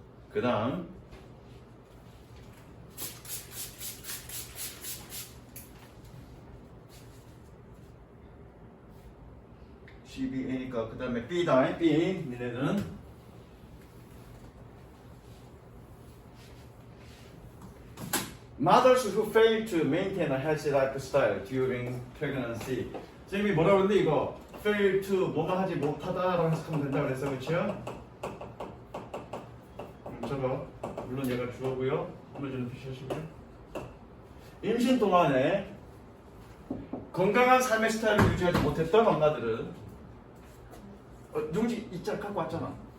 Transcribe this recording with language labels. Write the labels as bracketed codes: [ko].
[ko] 그 다음 CBA니까 그 다음에 B다. [en] B [ko] 니네는 [en] Mothers who fail to maintain a healthy lifestyle during pregnancy. [ko] 선생님이 뭐라고 했는데 이거 fail to 뭐가 하지 못하다라고 해석하면 된다 그랬어, 그렇죠? 저거 물론 얘가 주어고요. 한번 좀 표시하시고요. 임신 동안에 건강한 삶의 스타일을 유지하지 못했던 엄마들은 용지 이자 갖고 왔잖아.